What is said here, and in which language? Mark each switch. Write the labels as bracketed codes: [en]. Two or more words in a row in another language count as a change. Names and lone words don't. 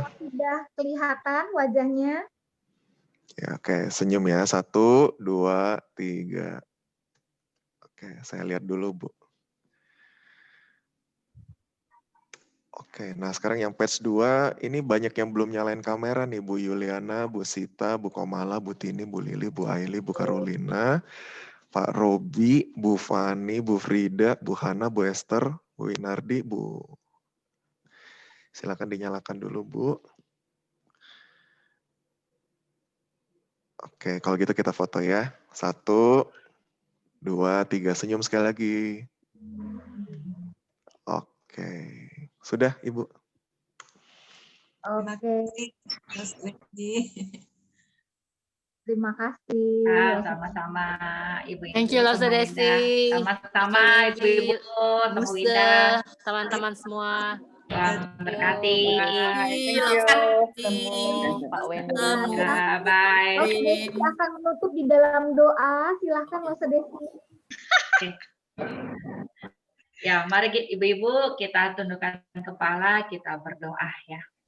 [id] Sudah kelihatan wajahnya? Ya, oke, senyum ya. 1, 2, 3. Oke, saya lihat dulu, Bu. Oke, nah sekarang yang page 2, ini banyak yang belum nyalain kamera nih, Bu Yuliana, Bu Sita, Bu Komala, Bu Tini, Bu Lili, Bu Aili, Bu Carolina, Pak Robi, Bu Fani, Bu Frida, Bu Hana, Bu Esther, Bu Winardi, Bu. Silakan dinyalakan dulu, Bu. Oke, kalau gitu kita foto ya. 1, 2, 3, senyum sekali lagi. Oke, sudah Ibu. Oke. Terima kasih. Sama-sama Ibu-ibu. [en] Thank you Loser Desi. [id] Sama-sama Ibu-ibu, Temu Winda, teman-teman semua. Tuhan berkati. Pak Wendy. Bye. Oke, kita akan menutup di dalam doa. Silahkan Loser Desi. Ya, mari ibu-ibu kita tundukkan kepala, kita berdoa ya.